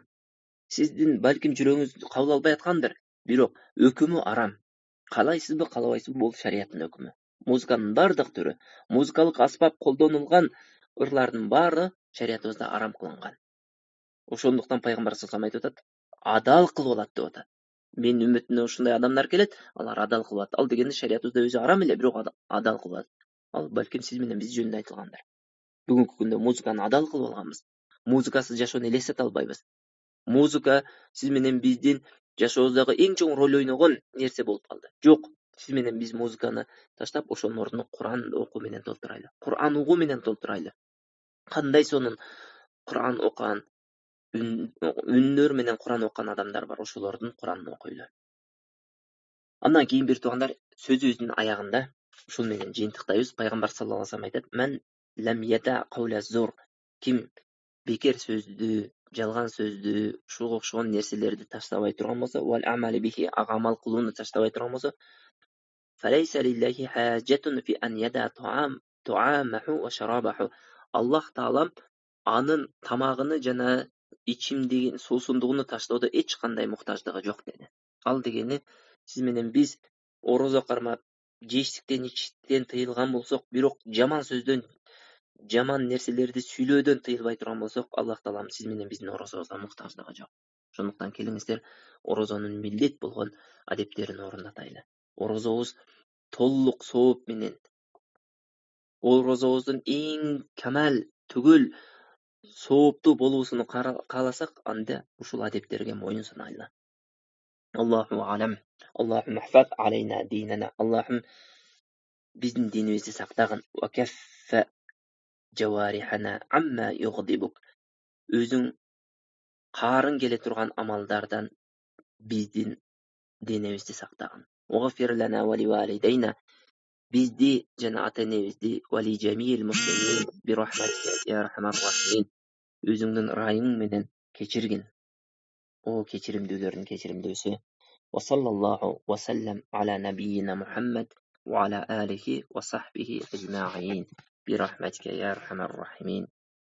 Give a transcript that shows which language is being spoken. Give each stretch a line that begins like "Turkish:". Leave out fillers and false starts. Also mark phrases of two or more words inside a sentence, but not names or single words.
Kyrgyz: Сиздин балким жүрөгүңүз кабыл албай аткандыр. Бирок өкүмү харам. Каалайсызбы, каалабайсызбы, бул шариаттын өкүмү. Музыканын бардык түрү, музыкалык аспап колдонулган ырлардын баары шариятыбызда харам кылынган. Ошондуктан пайгамбар
Arabic: صلى الله عليه وسلم
Kyrgyz: айтып атат, адал кылып алат деп атат. Менин үммөтүмө ушундай адамдар келет, алар адал кылып алат. Ал дегенде шариятыбызда өзү харам эле, бирок адал кылып алат. Ал балким сиз менен биз жөнүндө айтылгандыр. Бүгүнкү күндө музыканы адал кылып алганбыз. Музыкасыз жашоону элестете албайбыз. Музыка сиз менен биздин жашообуздагы эң чоң роль ойногон нерсе болуп калды. Жок, сиз менен биз музыканы таштап, ошонун ордуна Кур'ан окуу менен толтурайлы. Кур'ан угуу менен толтурайлы. Кандай сонун Кур'ан окуган үннөр менен Кур'ан окуган адамдар бар. Ошолордун Кур'анын окуйлу. Андан кийин бир туугандар сөзүбүздүн аягында ушул менен жыйынтыктайбыз. Пайгамбар
Arabic: صلى الله عليه وسلم
Kyrgyz: айтат:
Arabic: "من لم يدع قول الزور",
Kyrgyz: ким бекер сөздү, жалган сөздү, ушуга окшогон нерселерди таштабай турган болсо,
Arabic: والعمل به,
Kyrgyz: ага амал кылууну таштабай турган болсо,
Arabic: فليس لله حاجة في أن يدع طعامه وشرابه.
Kyrgyz: Аллах таалам анын тамагыны жана ичимдигин, суусундугуну таштоодо эч кандай муктаждыгы жок деди. Ал дегени сиз менен биз орозо кармап, жештиктен, ичиштен тыйылган болсок, бирок жаман сөздөн, жаман нерселерди сүйлөөдөн тыйылбай турган болсок, Аллах таалам сиз менен биздин орозобузга муктаждыгы жок. Ошондуктан келиңиздер орозонун милдет болгон адептерин орундатайлы. Орозобуз толук сооп менен, орозобуздун эң камал түгөл сооптуу болуусун кааласак, анда ушул адептерге моюн сунайлы.
Arabic: الله أعلم. اللهم احفظ علينا ديننا.
Kyrgyz: Аллахум биздин динибизди сактагын.
Arabic: وكف جوارحنا عما يغضبك.
Kyrgyz: Өзүң каарың келе турган амалдардан биздин денебизди сактагын.
Arabic: اغفر لنا ولوالدينا.
Kyrgyz: Бизди жана ата-энебизди
Arabic: ولجميع المسلمين برحمتك يا أرحم الراحمين.
Kyrgyz: Өзүңдүн ырайың менен кечиргин. О кечиримдүүлөрдүн кечиримдүүсү.
Arabic: وصلى الله وسلم على نبينا محمد وعلى آله وصحبه أجمعين برحمتك يا أرحم الراحمين.